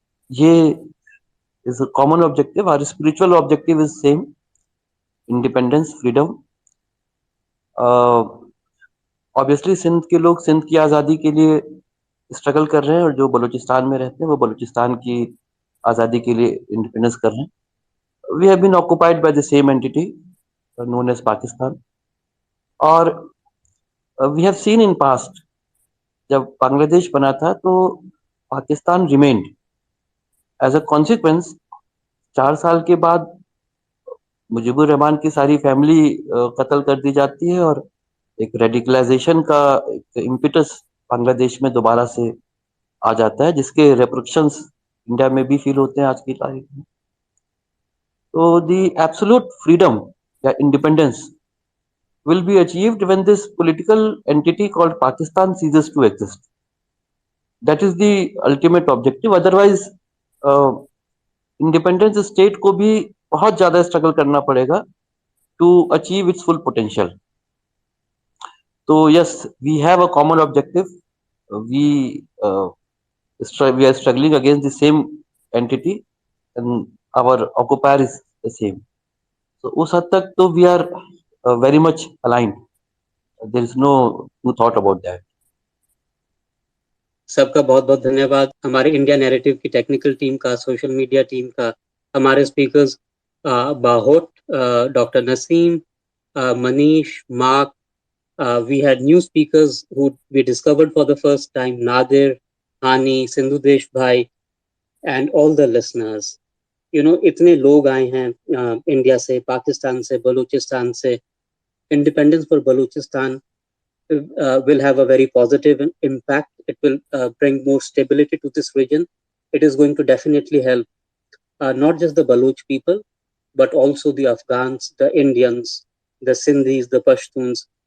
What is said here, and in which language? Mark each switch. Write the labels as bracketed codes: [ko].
[en] ये is a common objective. Our spiritual objective is same: independence, freedom. [hi] Obviously Sindh के लोग सिंध की आज़ादी के लिए स्ट्रगल कर रहे हैं, और जो बलूचिस्तान में रहते हैं वो बलूचिस्तान की आज़ादी के लिए इंडिपेंडेंस कर रहे हैं. [en] We have been occupied by the same entity known as Pakistan. [hi] और [en] we have seen in past, [hi] जब बांग्लादेश बना था तो Pakistan remained. As a consequence, 4 साल के बाद मुजीबुर रहमान की सारी फैमिली कत्ल कर दी जाती है, और एक रेडिकलाइजेशन का इम्पिटस बांग्लादेश में दोबारा से आ जाता है, जिसके रेपरक्शंस इंडिया में भी फील होते हैं आज की तारीख में. [en] तो the absolute freedom या independence will be achieved when this political entity called Pakistan ceases to exist. That is the ultimate objective. Otherwise, independence state [hi] को भी बहुत ज़्यादा [en] struggle करना पड़ेगा to achieve its full potential. So yes, we have a common objective. We are struggling against the same entity, and our occupier is the same. So [hi] उस हद तक तो [en] we are very much aligned. There is no thought about that. [hi] सबका बहुत बहुत धन्यवाद. हमारे India narrative की टेक्निकल टीम का, सोशल मीडिया टीम का, हमारे speakers बाहोट, doctor Naseem, Manish, mark. [en] We had new speakers who we discovered for the first time: Nadir, Hani, Sindhudesh Bhai, and all the listeners. You know, [hi] इतने लोग आए हैं India से, पाकिस्तान से, बलूचिस्तान से. [en] Independence for Balochistan will have a very positive impact. It will bring more stability to this region. It is going to definitely help not just the Baloch people, but also the Afghans, the Indians, the Sindhis, the Pashtuns.